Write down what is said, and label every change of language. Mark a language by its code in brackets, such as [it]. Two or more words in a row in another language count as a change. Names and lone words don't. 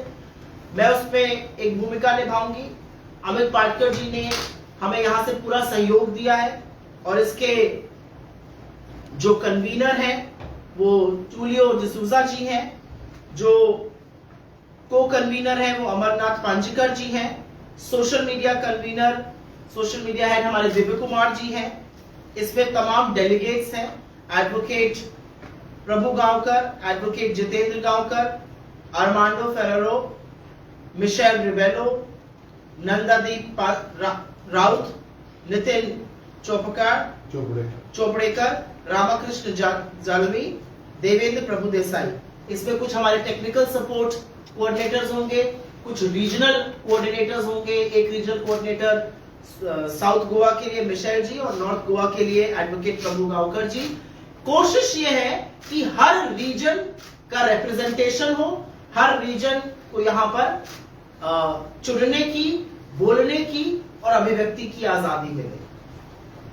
[hi] मैं उसमें एक भूमिका निभाऊंगी। अमित पाटकर जी ने हमें यहां से पूरा सहयोग दिया है, और इसके जो कन्वीनर हैं वो टूलियो डिसूजा जी हैं, जो को कन्वीनर हैं वो अमरनाथ पांजिकर जी हैं, [en] सोशल मीडिया कन्वीनर, सोशल मीडिया हेड [hi] हमारे दिव्य कुमार जी हैं। इसमें तमाम डेलीगेट्स हैं, एडवोकेट प्रभु गांवकर, एडवोकेट जितेंद्र गांवकर, आर्मांडो फेरेरो, मिशेल रिबेलो, नंदादीप राउत, नितिन चोपड़ेकर, रामाकृष्ण जालवी, देवेंद्र प्रभु देसाई। इसमें कुछ हमारे [en] टेक्निकल सपोर्ट कोऑर्डिनेटर्स [hi] होंगे, कुछ [en] रीजनल कोऑर्डिनेटर्स [hi] होंगे। एक [en] रीजनल कोऑर्डिनेटर [hi] साउथ गोवा के लिए मिशेल जी और नॉर्थ गोवा के लिए एडवोकेट प्रभु गांवकर जी। कोशिश ये है कि हर रीजन का रिप्रेजेंटेशन हो, हर रीजन को यहाँ पर चुनने की, बोलने की और अभिव्यक्ति की आजादी मिले।